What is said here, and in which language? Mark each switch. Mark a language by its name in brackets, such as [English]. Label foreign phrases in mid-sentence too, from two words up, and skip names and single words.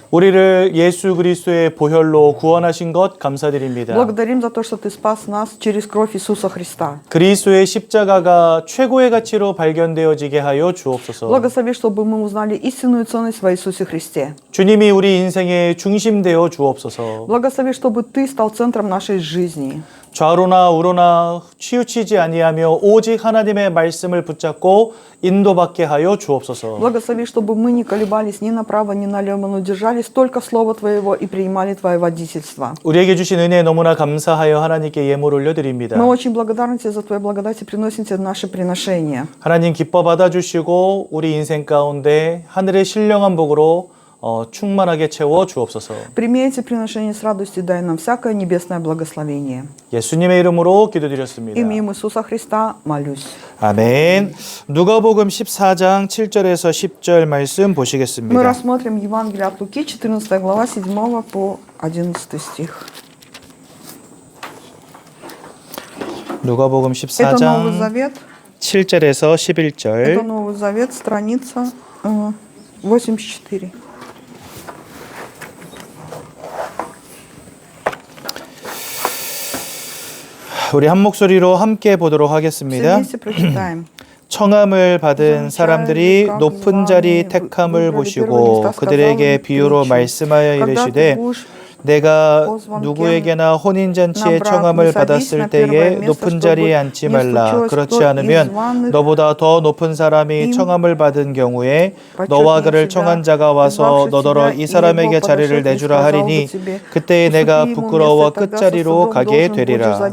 [Korean] 우리를 예수 그리스도의 보혈로 구원하신 것 감사드립니다. [Russian] Благодарим за то, что Ты спас нас через кровь Иисуса Христа. [Korean] 그리스도의 십자가가 최고의 가치로 발견되어지게 하여 주옵소서. [Russian] Благослови, чтобы мы узнали истинную ценность во Иисусе Христе. [Korean] 주님이 우리 인생의 중심 되어 주옵소서. [Russian] Благослови, чтобы Ты стал центром нашей жизни. [Korean] 좌로나 우로나 치우치지 아니하며 오직 하나님의 말씀을 붙잡고 인도받게 하여 주옵소서. [Russian] Благослови, чтобы мы не колебались ни направо, ни налево, но держались только Слова Твоего и принимали Твое водительство. [Korean] 우리에게 주신 은혜 너무나 감사하여 하나님께 예물 올려드립니다. [Russian] Мы очень благодарны Тебе за Твою благодать и приносим Тебе наши приношения. [Korean] 하나님 기뻐 받아주시고 우리 인생 가운데 하늘의 신령한 복으로 충만하게 채워 주옵소서. [Russian] Прими эти приношения с радостью, дай нам всякое небесное благословение. [Korean] 예수님의 이름으로 기도드렸습니다. [Russian] Именем Иисуса Христа молюсь. [Korean] 아멘. 누가복음 14장 7절에서 10절 말씀 [Russian] Мы [Korean] 보시겠습니다. [Russian] рассмотрим Евангелие от Луки, 14 глава, 7 по 11 стих. [Korean] 누가복음 [Russian] Это Новый [Korean] 14장 [Russian] Завет. [Korean] 7절에서 [Russian] Это [Korean] 11절. [Russian] Новый Завет, страница 84. [Korean] 우리 한 목소리로 함께 보도록 [Russian] Все [Korean] 하겠습니다. [Russian] вместе прочитаем. [Korean] 청함을 받은 사람들이 높은 자리 택함을 보시고 그들에게 비유로 말씀하여 이르시되 내가 누구에게나 혼인잔치에 청함을 받았을 때에 높은 자리에 앉지 말라. 그렇지 않으면 너보다 더 높은 사람이 청함을 받은 경우에 너와 그를 청한 자가 와서 너더러 이 사람에게 자리를 내주라 하리니 그때에 내가 부끄러워 끝자리로 가게 되리라.